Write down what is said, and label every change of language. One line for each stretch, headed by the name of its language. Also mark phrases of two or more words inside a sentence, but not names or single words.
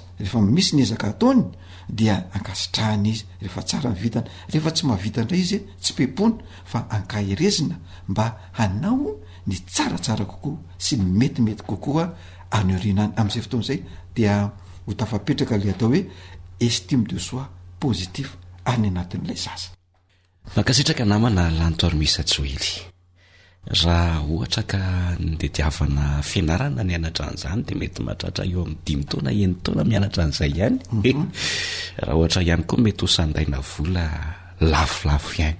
Malagasy: Rehefa misy ny ezaka ataony dia ankasitrahana izy rehefa tsara mivitana, rehefa tsy mahavita indray izy tsy pepona fa ankahirezina mba hanao ny tsaratsara kokoa sy ny metimety kokoa anyorinany. Amin'izay fotoana izay dia ho tafapetraka le atao hoe
French: estime de soi positif
Malagasy: any anatin'ilay zaza. Mankasitraka namana lantoaromisa Joely, raha ohatra ka ndediavana fianarana ny anatra an'izany dia mety mahatratra eo amin'ny 5 taona 9 taona mianatra an'izay ihany. Raha ohatra ihany koa mety ho sandaina vola lafolafo ihany.